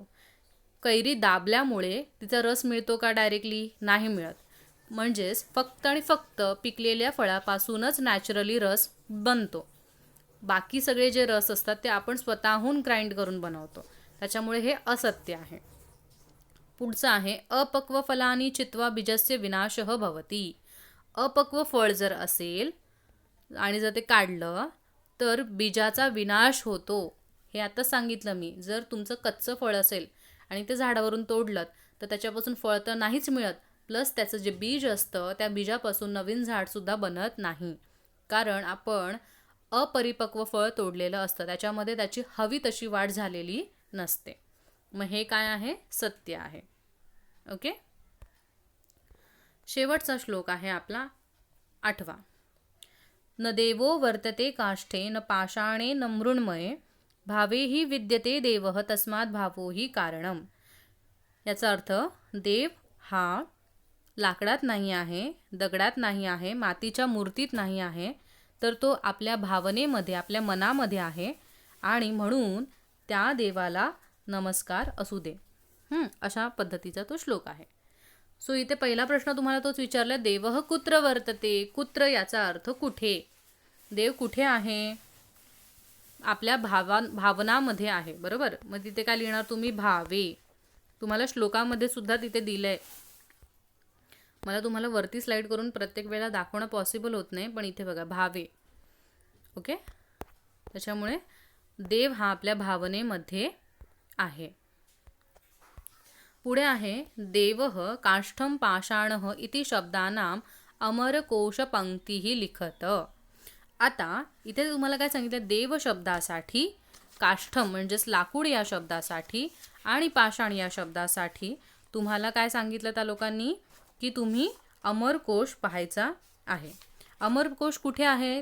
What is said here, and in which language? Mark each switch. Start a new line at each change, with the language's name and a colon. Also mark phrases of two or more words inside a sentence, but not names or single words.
Marathi: कैरी दाबल्यामुळे तिचा रस मिळतो का डायरेक्टली? नाही मिळत. म्हणजेच फक्त आणि फक्त पिकलेल्या फळापासूनच नॅचरली रस बनतो. बाकी सगळे जे रस असतात ते आपण स्वतःहून ग्राइंड करून बनवतो. त्याच्यामुळे हे असत्य आहे. पुढचं आहे
Sanskrit: अपक्व फलानी चित्वा बीजस्य विनाशः भवति.
Marathi: अपक्व फळ जर असेल आणि जर ते काढलं तर बीजाचा विनाश होतो. हे आता सांगितलं मी. जर तुमचं कच्चं फळ असेल आणि ते झाडावरून तोडलं तर त्याच्यापासून फळ तर नाहीच मिळत, प्लस त्याचं जे बीज असतं त्या बीजापासून नवीन झाडसुद्धा बनत नाही. कारण आपण अपरिपक्व फळ तोडलेलं असतं, त्याच्यामध्ये त्याची हवी तशी वाढ झालेली नसते. मग हे काय आहे? सत्य आहे. ओके. शेवटचा श्लोक आहे आपला 8वा.
Sanskrit: न देवो वर्तते काष्ठे न पाषाणे न मृण्मये भावेहि विद्यते देवः तस्मात् भावोहि कारणम.
Marathi: याचा अर्थ, देव हा लाकडात नाही आहे, दगडात नाही आहे, मातीच्या मूर्तीत नाही आहे, तर तो आपल्या भावनेमध्ये, आपल्या मनामध्ये आहे आणि म्हणून त्या देवाला नमस्कार असू दे. अशा पद्धतीचा तो श्लोक आहे. सो इथे पहिला प्रश्न तुम्हाला तोच विचारला,
Sanskrit: देवः कुत्र वर्तते.
Marathi: कुत्र याचा अर्थ कुठे. देव कुठे आहे? आपल्या भावनामध्ये आहे. बरोबर. मग तिथे काय लिहिणार तुम्ही? भावे. तुम्हाला श्लोकामध्ये सुद्धा तिथे दिलंय. मला तुम्हाला वरती स्लाइड करून प्रत्येक वेळेला दाखवणं पॉसिबल होत नाही, पण इथे बघा भावे. ओके. त्याच्यामुळे देव हा आपल्या भावनेमध्ये आहे. पुढे आहे
Sanskrit: देवः काष्ठं पाषाणः इति शब्दानां अमरकोशपंक्तीः लिखत.
Marathi: आता इथे तुम्हाला काय सांगितलं? देव शब्दासाठी, काष्ठम म्हणजेच लाकूड या शब्दासाठी आणि पाषाण या शब्दासाठी तुम्हाला काय सांगितलं त्या लोकांनी? की तुम्ही अमरकोश पाहायचा आहे. अमरकोश कुठे आहे?